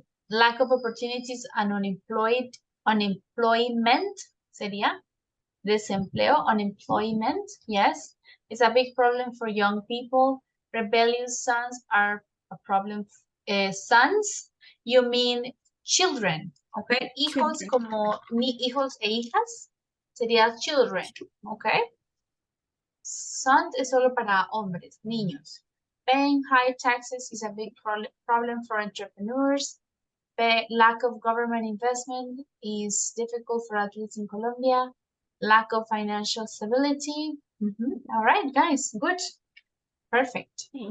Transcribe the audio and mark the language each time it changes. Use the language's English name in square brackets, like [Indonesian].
[English] Lack of opportunities and unemployment [Spanish] sería desempleo, [English] unemployment, yes. It's a big problem for young people. Rebellious sons are a problem. Sons, you mean children, okay? [Spanish] Hijos como hijos e hijas sería children, okay? Sunt es solo para hombres, niños. [English] Paying high taxes is a big problem for entrepreneurs. Lack of government investment is difficult for athletes in Colombia. Lack of financial stability. All right, guys, good. Perfect.